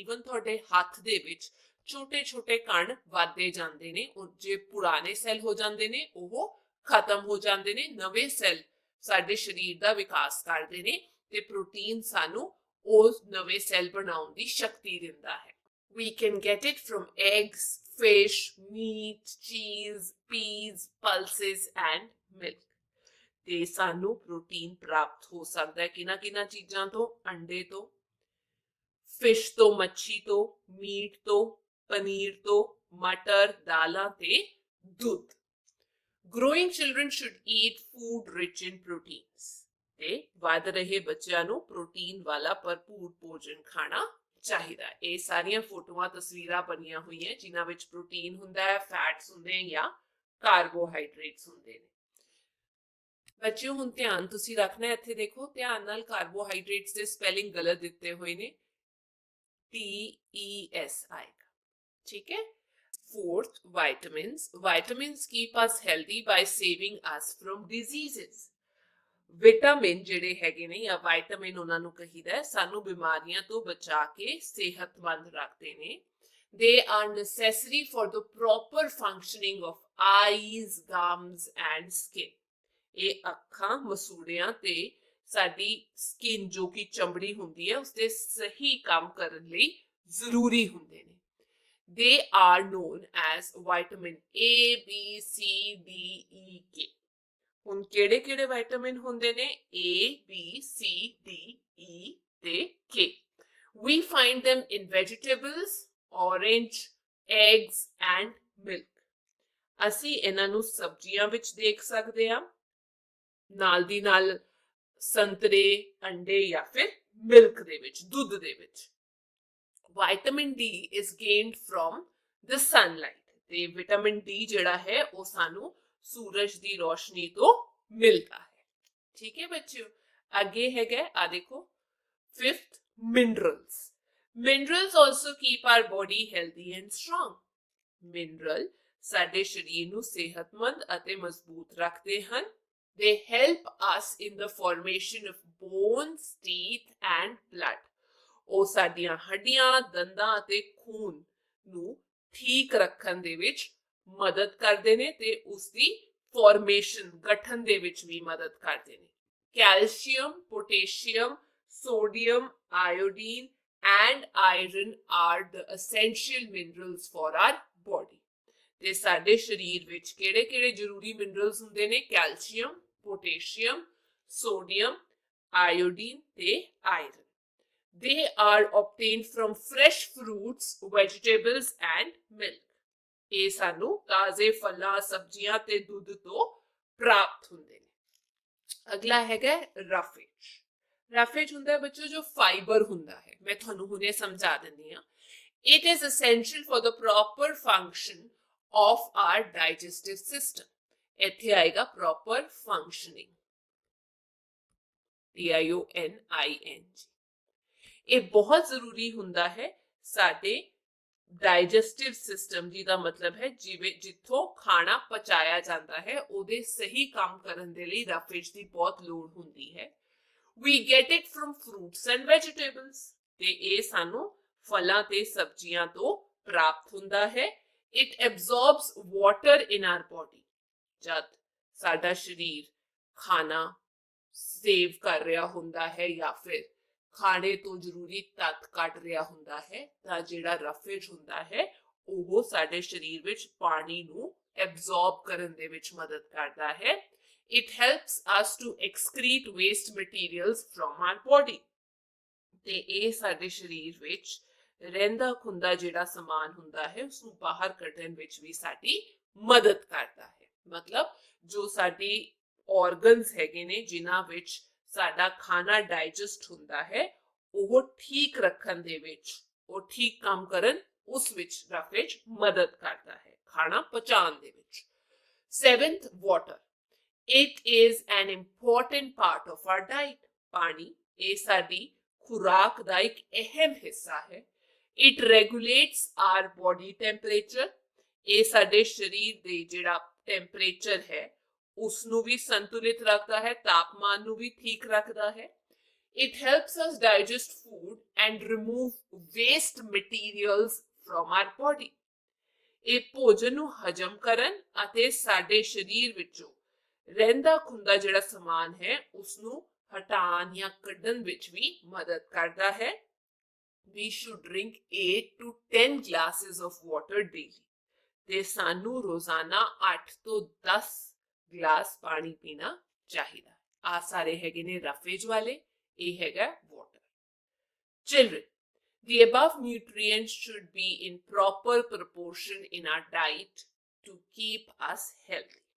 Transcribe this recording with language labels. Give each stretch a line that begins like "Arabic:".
Punjabi: Even ਤੁਹਾਡੇ ਹੱਥ ਦੇ ਵਿੱਚ ਛੋਟੇ ਛੋਟੇ ਕਣ ਵੱਧਦੇ ਜਾਂਦੇ ਨੇ। ਜੇ ਪੁਰਾਣੇ ਸੈੱਲ ਹੋ ਜਾਂਦੇ ਨੇ ਉਹ ਖਤਮ ਹੋ ਜਾਂਦੇ ਨੇ, ਨਵੇਂ ਸੈੱਲ ਸਾਡੇ ਸਰੀਰ ਦਾ ਵਿਕਾਸ ਕਰਦੇ ਨੇ ਤੇ ਪ੍ਰੋਟੀਨ ਸਾਨੂੰ ਉਸ ਨਵੇਂ ਸੈੱਲ ਬਣਾਉਣ ਦੀ ਸ਼ਕਤੀ ਦਿੰਦਾ ਹੈ।
English: We can get it from eggs, fish, meat, cheese, peas, pulses and milk।
Punjabi: ਤੇ ਸਾਨੂੰ ਪ੍ਰੋਟੀਨ ਪ੍ਰਾਪਤ ਹੋ ਸਕਦਾ ਹੈ ਕਿਹਨਾਂ ਚੀਜ਼ਾਂ ਤੋਂ? ਅੰਡੇ ਤੋਂ, ਫਿਸ਼ ਤੋਂ, ਮੱਛੀ ਤੋਂ, ਮੀਟ ਤੋਂ, ਪਨੀਰ ਤੋਂ, ਮਟਰ, ਦਾਲਾਂ ਤੇ ਦੁੱਧ।
English: Growing children should eat food rich in proteins।
Punjabi: ਤੇ ਵੱਧ ਰਹੇ ਬੱਚਿਆਂ ਨੂੰ ਪ੍ਰੋਟੀਨ ਵਾਲਾ ਭਰਪੂਰ ਭੋਜਨ ਖਾਣਾ ਚਾਹੀਦਾ। ਇਹ ਸਾਰੀਆਂ ਫੋਟੋਆਂ ਤਸਵੀਰਾਂ ਬਣੀਆਂ ਹੋਈਆਂ ਜਿਨ੍ਹਾਂ ਵਿੱਚ ਪ੍ਰੋਟੀਨ ਹੁੰਦਾ ਹੈ, ਫੈਟਸ ਹੁੰਦੇ ਨੇ ਜਾਂ ਕਾਰਬੋਹਾਈਡਰੇਟਸ ਹੁੰਦੇ ਨੇ। ਬੱਚਿਓ ਹੁਣ ਧਿਆਨ ਤੁਸੀਂ ਰੱਖਣਾ, ਇੱਥੇ ਦੇਖੋ ਧਿਆਨ ਨਾਲ ਕਾਰਬੋਹਾਈਡਰੇਟਸ ਦੇ ਸਪੈਲਿੰਗ ਗਲਤ ਦਿੱਤੇ ਹੋਏ ਨੇ, TES ਆਏਗਾ। ਠੀਕ ਹੈ।
English: Fourth, vitamins। Vitamins keep us healthy by saving us from diseases।
Punjabi: Vitamin ਜਿਹੜੇ ਹੈਗੇ ਨੇ ਜਾਂ ਵਿਟਾਮਿਨ ਉਹਨਾਂ ਨੂੰ ਕਹੀਦਾ ਸਾਨੂੰ ਬਿਮਾਰੀਆਂ ਤੋਂ ਬਚਾ ਕੇ ਸਿਹਤਮੰਦ ਰੱਖਦੇ ਨੇ।
English: They are necessary for the proper functioning of eyes, gums and skin।
Punjabi: ਇਹ ਅੱਖਾਂ, ਮਸੂੜਿਆਂ ਤੇ ਸਾਡੀ ਸਕਿਨ ਜੋ ਕਿ ਚਮੜੀ ਹੁੰਦੀ ਹੈ ਉਸਦੇ ਸਹੀ ਕੰਮ ਕਰਨ ਲਈ ਜ਼ਰੂਰੀ ਹੁੰਦੇ ਨੇ।
English: They are known as vitamin A, B, C, D, E, K।
Punjabi: ਹੁਣ ਕਿਹੜੇ ਕਿਹੜੇ ਵਿਟਾਮਿਨ ਹੁੰਦੇ ਨੇ? A, B, C, D, E ਤੇ K।
English: We find them in vegetables, orange, eggs and milk।
Punjabi: ਅਸੀਂ ਇਹਨਾਂ ਨੂੰ ਸਬਜ਼ੀਆਂ ਵਿੱਚ ਦੇਖ ਸਕਦੇ ਹਾਂ, ਨਾਲ ਦੀ ਨਾਲ ਸੰਤਰੇ, ਅੰਡੇ ਜਾਂ ਫਿਰ ਮਿਲਕ ਦੇ ਵਿੱਚ, ਦੁੱਧ ਦੇ ਵਿੱਚ।
English: Vitamin D is gained from the sunlight।
Punjabi: ਤੇ ਵਿਟਾਮਿਨ ਡੀ ਜਿਹੜਾ ਹੈ ਉਹ ਸਾਨੂੰ ਸੂਰਜ ਦੀ ਰੋਸ਼ਨੀ ਤੋਂ ਮਿਲਦਾ ਹੈ।
Hindi: ठीक है बच्चों, आगे है आ देखो,
English: Fifth minerals. Minerals also keep our body healthy and strong.
Punjabi: Mineral ਸਾਡੇ ਸਰੀਰ ਨੂੰ ਸਿਹਤਮੰਦ ਅਤੇ ਮਜ਼ਬੂਤ ਰੱਖਦੇ ਹਨ।
English: They help us in the formation of bones, teeth and blood.
Punjabi: ਉਹ ਸਾਡੀਆਂ ਹੱਡੀਆਂ, ਦੰਦਾਂ ਅਤੇ ਖੂਨ ਨੂੰ ਠੀਕ ਰੱਖਣ ਦੇ ਵਿੱਚ ਮਦਦ ਕਰਦੇ ਨੇ ਤੇ ਉਸ ਦੀ ਫਾਰਮੇਸ਼ਨ, ਗਠਨ ਦੇ ਵਿੱਚ ਵੀ ਮਦਦ ਕਰਦੇ ਨੇ।
English: Calcium, potassium, sodium, iodine and iron are the essential minerals for our body.
Punjabi: ਤੇ ਸਾਡੇ ਸਰੀਰ ਵਿੱਚ ਕਿਹੜੇ-ਕਿਹੜੇ ਜ਼ਰੂਰੀ ਮਿਨਰਲਸ ਹੁੰਦੇ ਨੇ? ਕੈਲਸ਼ੀਅਮ, ਪੋਟਾਸ਼ੀਅਮ, ਸੋਡੀਅਮ, ਆਇਓਡੀਨ ਤੇ iron.
English: They are obtained from fresh fruits, vegetables and milk.
Punjabi: ਇਹ ਸਾਨੂੰ ਤਾਜ਼ੇ ਫਲਾਂ, ਸਬਜ਼ੀਆਂ ਤੇ ਦੁੱਧ ਤੋਂ ਪ੍ਰਾਪਤ ਹੁੰਦੇ ਨੇ। ਅਗਲਾ ਹੈਗਾ ਰਫੇਜ। ਰਫੇਜ ਹੁੰਦਾ ਹੈ ਬੱਚੋ ਜੋ ਫਾਈਬਰ ਹੁੰਦਾ ਹੈ, ਮੈਂ ਤੁਹਾਨੂੰ ਹੁਣੇ ਸਮਝਾ ਦਿੰਦੀ ਹਾਂ।
English: It is essential for the proper function of our digestive system.
Punjabi: ਇੱਥੇ ਆਏਗਾ
English: proper functioning,
Punjabi: TIONING। ਇਹ ਬਹੁਤ ਜ਼ਰੂਰੀ ਹੁੰਦਾ ਹੈ ਸਾਡੇ ਡਾਈਜੈਸਟਿਵ ਸਿਸਟਮ, ਜਿਹਦਾ ਮਤਲਬ ਹੈ ਜਿਵੇਂ ਜਿੱਥੋਂ ਖਾਣਾ ਪਚਾਇਆ ਜਾਂਦਾ ਹੈ, ਉਹਦੇ ਸਹੀ ਕੰਮ ਕਰਨ ਦੇ ਲਈ ਰਫੇਜ ਦੀ ਬਹੁਤ ਲੋੜ ਹੁੰਦੀ ਹੈ।
English: We get it from fruits and vegetables.
Punjabi: ਤੇ ਇਹ ਸਾਨੂੰ ਫਲਾਂ ਤੇ ਸਬਜ਼ੀਆਂ ਤੋਂ ਪ੍ਰਾਪਤ ਹੁੰਦਾ ਹੈ।
English: It absorbs water in our body.
Punjabi: ਜਦ ਸਾਡਾ ਸਰੀਰ ਖਾਣਾ ਸੇਵ ਕਰ ਰਿਹਾ ਹੁੰਦਾ ਹੈ ਜਾਂ ਫਿਰ ਖਾਣੇ ਤੋਂ ਜ਼ਰੂਰੀ ਤੱਤ ਕੱਢ ਰਿਹਾ ਹੁੰਦਾ ਹੈ, ਤਾਂ ਜਿਹੜਾ ਰਫੇਜ ਹੁੰਦਾ ਹੈ ਉਹ ਸਾਡੇ ਸਰੀਰ ਵਿੱਚ ਪਾਣੀ ਨੂੰ ਐਬਜ਼ੌਰਬ ਕਰਨ ਦੇ ਵਿੱਚ ਮਦਦ ਕਰਦਾ ਹੈ।
English: It helps us to excrete waste materials from our body.
Punjabi: ਤੇ ਇਹ ਸਾਡੇ ਸਰੀਰ ਵਿੱਚ ਰਹਿੰਦਾ ਖੁੰਦਾ ਜਿਹੜਾ ਸਮਾਨ ਹੁੰਦਾ ਹੈ ਉਸਨੂੰ ਬਾਹਰ ਕੱਢਣ ਵਿੱਚ ਵੀ ਸਾਡੀ ਮਦਦ ਕਰਦਾ ਹੈ। ਮਤਲਬ ਜੋ ਸਾਡੀ ਆਰਗਨਸ ਹੈਗੇ ਨੇ ਜਿਨ੍ਹਾਂ ਵਿੱਚ ਸਾਡਾ ਖਾਣਾ ਡਾਈਜੈਸਟ ਹੁੰਦਾ ਹੈ, ਉਹ ਠੀਕ ਰੱਖਣ ਦੇ ਵਿੱਚ, ਉਹ ਠੀਕ ਕੰਮ ਕਰਨ ਉਸ ਵਿੱਚ ਰਫੇਜ ਮਦਦ ਕਰਦਾ ਹੈ, ਖਾਣਾ ਪਚਾਉਣ ਦੇ ਵਿੱਚ।
English: 7th, water. It is an important part of our diet.
Punjabi: ਪਾਣੀ ਇਹ ਸਾਡੀ ਖੁਰਾਕ ਦਾ ਇੱਕ ਅਹਿਮ ਹਿੱਸਾ ਹੈ।
English: It regulates our body temperature.
Punjabi: ਇਹ ਸਾਡੇ ਸਰੀਰ ਦੇ ਜਿਹੜਾ ਟੈਂਪਰੇਚਰ ਹੈ ਉਸ ਨੂੰ ਵੀ ਸੰਤੁਲਿਤ ਰੱਖਦਾ ਹੈ, ਤਾਪਮਾਨ ਨੂੰ ਵੀ ਠੀਕ ਰੱਖਦਾ ਹੈ।
English: It helps us digest food and remove waste materials from our body.
Punjabi: ਇਹ ਭੋਜਨ ਨੂੰ ਹਜਮ ਕਰਨ ਅਤੇ ਸਾਡੇ ਸਰੀਰ ਵਿੱਚੋਂ ਰਹਿੰਦਾ ਖੁੰਦਾ ਜਿਹੜਾ ਸਮਾਨ ਹੈ ਉਸ ਨੂੰ ਹਟਾਉਣ ਜਾਂ ਕੱਢਣ ਵਿੱਚ ਵੀ ਮਦਦ ਕਰਦਾ ਹੈ।
English: We should drink 8 to 10 glasses of water daily.
Punjabi: ਤੇ ਸਾਨੂੰ ਰੋਜ਼ਾਨਾ 8 ਤੋਂ 10 ਗਲਾਸ ਪਾਣੀ ਪੀਣਾ ਚਾਹੀਦਾ। ਆ ਸਾਰੇ ਹੈਗੇ ਨੇ ਰਫੇਜ ਵਾਲੇ, ਇਹ ਹੈਗਾ water.
English: Children, the above nutrients should be in proper proportion in our diet to keep us healthy.